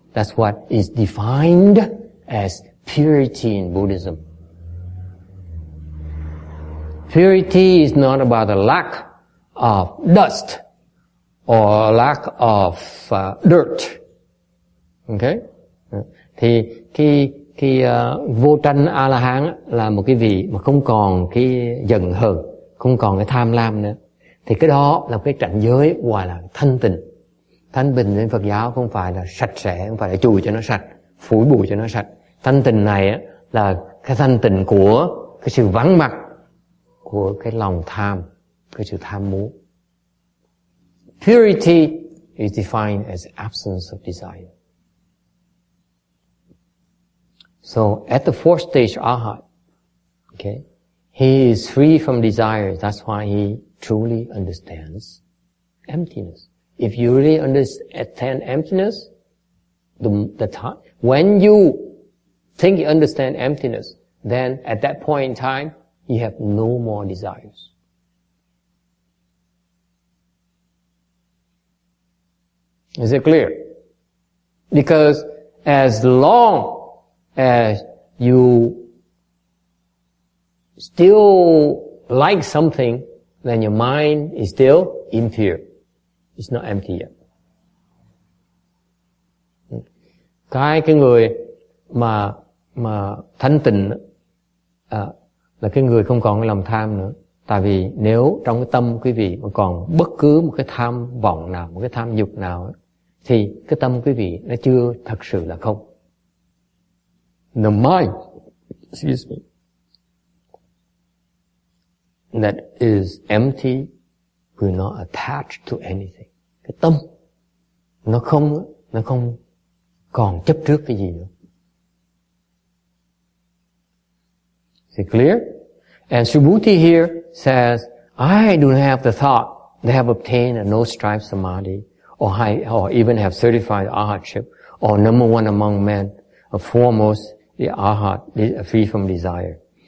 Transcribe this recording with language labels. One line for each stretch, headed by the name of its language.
English: That's what is defined as purity in Buddhism. Purity is not about the lack of dust or lack of dirt. Okay?
Vietnamese: Thì cái vô tranh A-la-hán là một cái vị mà không còn cái giận hờn, không còn cái tham lam nữa. Thì cái đó là cái cảnh giới gọi là thanh tịnh. Thanh tịnh trên Phật giáo không phải là sạch sẽ, không phải là chùi cho nó sạch, phủi bụi cho nó sạch. Thanh tịnh này là cái thanh tịnh của cái sự vắng mặt của cái lòng tham, cái sự tham muốn.
English: Purity is defined as absence of desire. So at the fourth stage arhat, okay, he is free from desire. That's why he truly understands emptiness. If you really understand emptiness, the time when you think you understand emptiness, then at that point in time you have no more desires. Is it clear? Because as long as you still like something, then your mind is still impure. It's not empty yet.
Vietnamese: Cái người mà thanh tịnh là cái người không còn cái lòng tham nữa. Tại vì nếu trong cái tâm quý vị mà còn bất cứ một cái tham vọng nào, một cái tham dục nào, thì cái tâm quý vị nó chưa thật sự là không.
English: The mind, excuse me, that is empty will not attach to anything.
Vietnamese: Cái tâm nó không còn chấp trước cái gì nữa.
English: Is it clear? And Subhuti here says, I do not have the thought they have obtained a no-strife samadhi, or even have certified arhatship, or number one among men, a foremost, the arhat, free from desire.